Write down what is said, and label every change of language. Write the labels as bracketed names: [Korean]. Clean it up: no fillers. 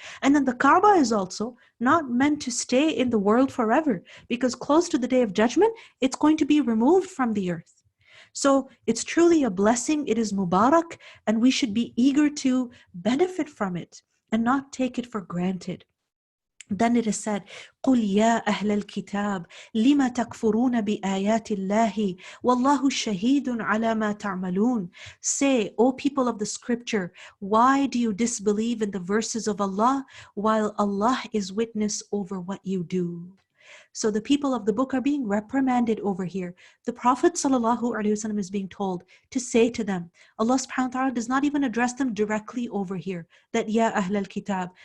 [English] And then the Kaaba is also not meant to stay in the world forever, because close to the Day of Judgment, it's going to be removed from the earth. So it's truly a blessing, it is Mubarak, and we should be eager to benefit from it and not take it for granted. Then it is said, [Arabic] قُلْ يَا أَهْلَ الْكِتَابِ لِمَ تَكْفُرُونَ بِآيَاتِ اللَّهِ وَاللَّهُ شَهِيدٌ عَلَى مَا تَعْمَلُونَ. [English] Say, O people of the scripture, why do you disbelieve in the verses of Allah while Allah is witness over what you do? So the people of the book are being reprimanded over here. The Prophet ﷺ is being told to say to them, Allah subhanahu wa ta'ala does not even address them directly over here, that Ya Ahl al-Kitab.